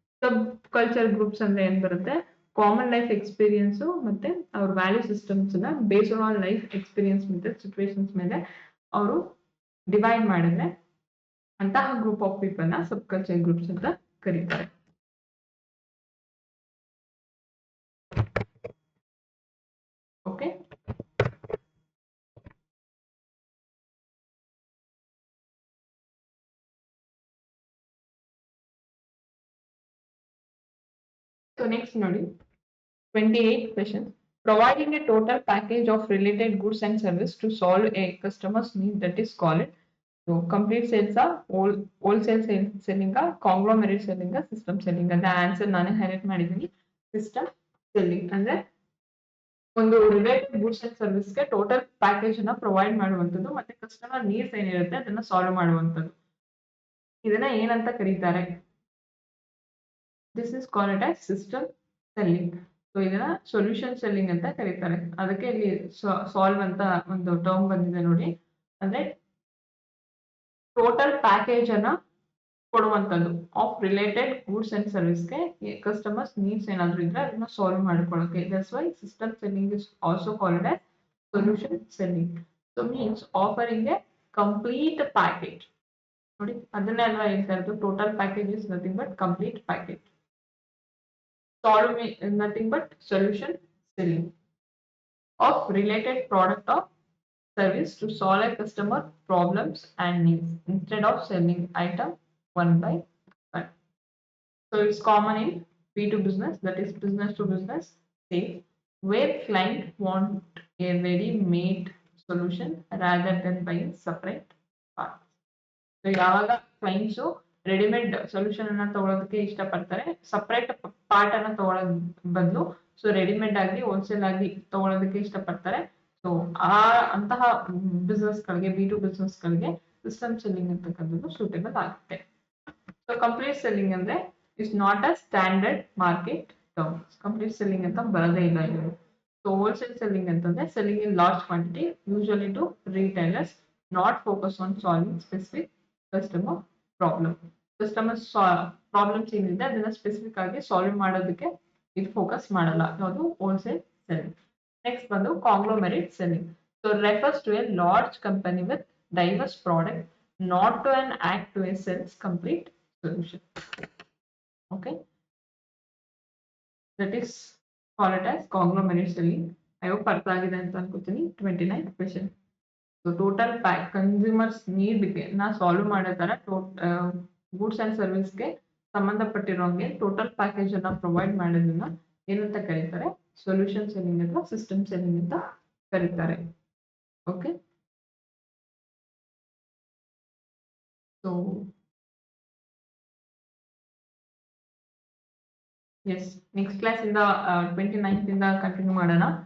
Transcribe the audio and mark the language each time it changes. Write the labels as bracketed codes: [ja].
[kn] ಸಬ್ culture groups ಅಂದ್ರೆ ಏನ್ ಬರುತ್ತೆ, ಕಾಮನ್ ಲೈಫ್ ಎಕ್ಸ್ಪೀರಿಯನ್ಸ್ ಮತ್ತೆ ಅವ್ರ ವ್ಯಾಲ್ಯೂ ಸಿಸ್ಟಮ್ಸ್ ನ ಬೇಸ್ಡ್ ಆನ್ ಲೈಫ್ ಎಕ್ಸ್ಪೀರಿಯನ್ಸ್ ಮತ್ತೆ ಸಿಚುವೇಶನ್ಸ್ ಮೇಲೆ ಅವರು ಡಿವೈಡ್ ಮಾಡಿದ್ರೆ ಅಂತಹ ಗ್ರೂಪ್ ಆಫ್ ಪೀಪಲ್ ನ ಸಬ್ ಕಲ್ಚರ್ ಗ್ರೂಪ್ಸ್ ಅಂತ ಕರೀತಾರೆ. [en] Okay, so next ನೋಡಿ, 28 questions. Providing a total package of related goods and service to solve a customer's need, that is called. So complete sales are wholesale selling, conglomerate selling, system selling. [kn] ಅಂತ answer ನಾನು highlight ಮಾಡಿದ್ದೀನಿ. System selling ಅಂದ್ರೆ ಒಂದು related goods and ಸರ್ವಿಸ್ಗೆ total package ಅನ್ನ provide ಮಾಡುವಂಥದ್ದು, ಮತ್ತೆ customer needs ಏನಿರುತ್ತೆ ಅದನ್ನ ಸಾಲ್ವ್ ಮಾಡುವಂಥದ್ದು. ಇದನ್ನ ಏನಂತ ಕರೀತಾರೆ? [en] This is called as system selling. [kn] So ಇದನ್ನ ಸೊಲ್ಯೂಷನ್ ಸೆಲ್ಲಿಂಗ್ ಅಂತ ಕರೀತಾರೆ. ಅದಕ್ಕೆ ಇಲ್ಲಿ ಸಾಲ್ವ್ ಅಂತ ಒಂದು ಟರ್ಮ್ ಬಂದಿದೆ ನೋಡಿ. ಅಂದ್ರೆ ಟೋಟಲ್ ಪ್ಯಾಕೇಜ್ ಅನ್ನ ಕೊಡುವಂಥದ್ದು ಆಫ್ ರಿಲೇಟೆಡ್ ಗೂಡ್ಸ್ ಅಂಡ್ ಸರ್ವಿಸ್ಗೆ ಕಸ್ಟಮರ್ಸ್ ನೀಡ್ಸ್ ಏನಾದರೂ ಇದ್ರೆ ಅದನ್ನ ಸಾಲ್ವ್ ಮಾಡ್ಕೊಳ್ಳೋಕೆ. [en] That's why system selling is also called as solution selling. So means offering a complete package. [kn] ನೋಡಿ ಅದನ್ನೇ ಅಲ್ವಾ ಹೇಳ್ತಾ ಇರೋದು, [en] Total package is nothing but complete package. Solve nothing but solution selling of related product or service to solve a customer problems and needs instead of selling item one by one. So it's common in B2 business, that is business to business sale, where client want a ready-made solution rather than buying separate parts. [kn] So ಯಾವಾಗ clients readymade solution ಅನ್ನ ತಗೊಳ್ಳೋದಕ್ಕೆ ಇಷ್ಟಪಡ್ತಾರೆ, separate part ಅನ್ನ ತಗೊಳ್ಳೋದ್ ಬದಲು so readymade ಆಗಿ wholesale ಆಗಿ ತಗೊಳ್ಳೋದಕ್ಕೆ ಇಷ್ಟಪಡ್ತಾರೆ. ಸೊ ಅಂತಹ ಬಿಸ್ನೆಸ್ ಗಳಿಗೆ, B2 ಬಿಸ್ನೆಸ್ ಗಳಿಗೆ ಸಿಸ್ಟಮ್ ಸೆಲ್ಲಿಂಗ್ ಅಂತಕ್ಕಂಥದ್ದು ಸೂಟೇಬಲ್ ಆಗುತ್ತೆ. [en] So complete selling ಅಂದ್ರೆ is not a standard market term. [kn] Complete selling ಅಂತ ಬರೋದೇ ಇಲ್ಲ ಇಲ್ಲಿ. [en] So wholesale selling ಅಂತಂದ್ರೆ selling in large quantity usually to retailers, not focus on solving specific customer problem. [kn] Customer problems ಏನಿದೆ ಅದನ್ನ specific ಆಗಿ solve ಮಾಡೋದಕ್ಕೆ ಇದು ಫೋಕಸ್ ಮಾಡಲ್ಲ, ಯಾವುದು ಹೋಲ್ಸೇಲ್ ಸೆಲ್ಲಿಂಗ್. [en] Next ಬಂದು conglomerate selling. So refers to a large company with diverse product, not to an act to a sells complete solution. Okay, that is called as conglomerate selling. I hope [kn] ಅರ್ಥ ಆಗಿದೆ ಅಂತ ಅನ್ಕೋತೀನಿ. 29th question. So total pack consumers need ಗೆ ನಾ solve ಮಾಡೋ ತರ goods and service ಗೆ ಸಂಬಂಧಪಟ್ಟಿರೋಂಗೆ total package ಅನ್ನ ಪ್ರೊವೈಡ್ ಮಾಡೋದನ್ನ ಏನಂತ ಕರೀತಾರೆ? ಸೊಲ್ಯೂಷನ್ ಸೆಲ್ಲಿಂಗ್ ಅಥವಾ ಸಿಸ್ಟಮ್ ಸೆಲ್ಲಿಂಗ್ ಅಂತ ಕರೀತಾರೆ. Okay, so S, next class ಇಂದ 29th ಇಂದ ಕಂಟಿನ್ಯೂ ಮಾಡೋಣ.